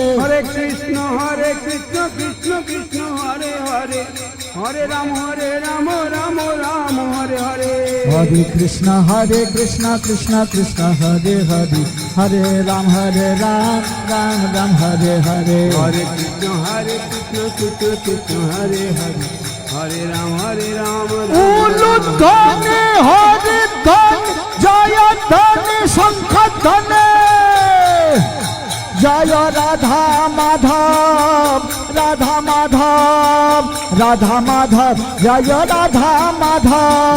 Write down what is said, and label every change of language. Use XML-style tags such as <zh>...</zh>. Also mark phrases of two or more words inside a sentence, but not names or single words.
<sa>হরে কৃষ্ণ কৃষ্ণ কৃষ্ণ হরে হরে হরে রাম রাম রাম হরে হরে হরে কৃষ্ণ কৃষ্ণ কৃষ্ণ হরে হরে হরে রাম রাম রাম হরে হরে হরে কৃষ্ণ কৃষ্ণ কৃষ্ণ হরে হরে হরে রাম</sa> <bn>উলুধ্বনি হরিধ্বনি জয়ধ্বনি শঙ্খধ্বনি জয় রাধা মাধব রাধা মাধব রাধা মাধব জয় রাধা মাধব</bn>